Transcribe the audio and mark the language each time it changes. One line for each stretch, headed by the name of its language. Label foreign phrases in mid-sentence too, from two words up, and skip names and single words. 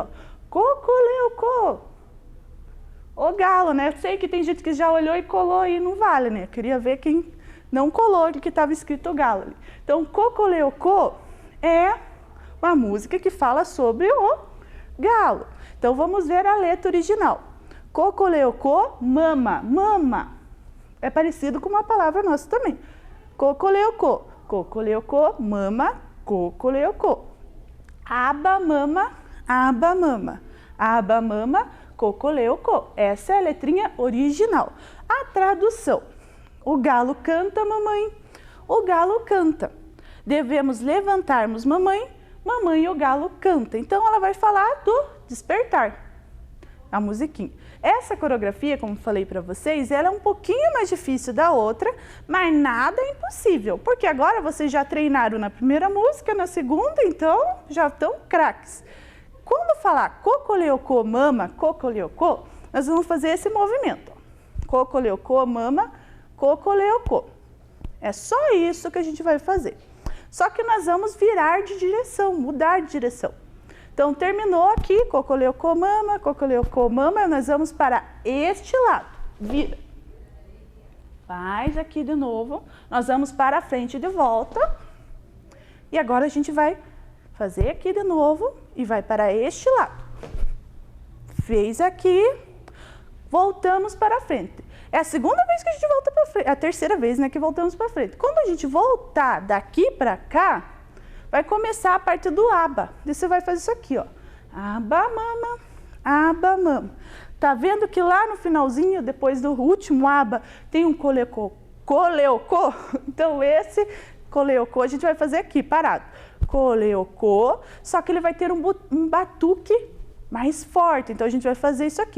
Portuguese: Cocoleocô. O galo, né? Eu sei que tem gente que já olhou e colou e não vale, né? Eu queria ver quem não colou que estava escrito o galo ali. Então, cocoleocô é uma música que fala sobre o galo. Então, vamos ver a letra original. Cocoleocô, mama, mama. É parecido com uma palavra nossa também. Cocoleocô, cocoleocô, mama, cocoleocô. Aba, mama, aba, mama. Aba, mama, cocoleocô. Essa é a letrinha original. A tradução. O galo canta, mamãe. O galo canta. Devemos levantarmos, mamãe. Mamãe e o galo canta. Então, ela vai falar do despertar. A musiquinha. Essa coreografia, como falei para vocês, ela é um pouquinho mais difícil da outra, mas nada é impossível. Porque agora vocês já treinaram na primeira música, na segunda, então já estão craques. Quando falar cocoleocô, mama, cocoleocô, nós vamos fazer esse movimento. Cocoleocô, mama, cocoleocô. É só isso que a gente vai fazer. Só que nós vamos virar de direção, mudar de direção. Então, terminou aqui, cocoleocô, mama, nós vamos para este lado. Vira. Faz aqui de novo. Nós vamos para a frente de volta. E agora a gente vai fazer aqui de novo e vai para este lado. Fez aqui, voltamos para frente. É a segunda vez que a gente volta para frente, é a terceira vez, né, que voltamos para frente. Quando a gente voltar daqui para cá, vai começar a parte do aba. E você vai fazer isso aqui, ó. Aba, mama, aba, mama. Tá vendo que lá no finalzinho, depois do último aba, tem um coleocô? Então, esse coleocô a gente vai fazer aqui, parado. Coleocô, só que ele vai ter um batuque mais forte. Então, a gente vai fazer isso aqui.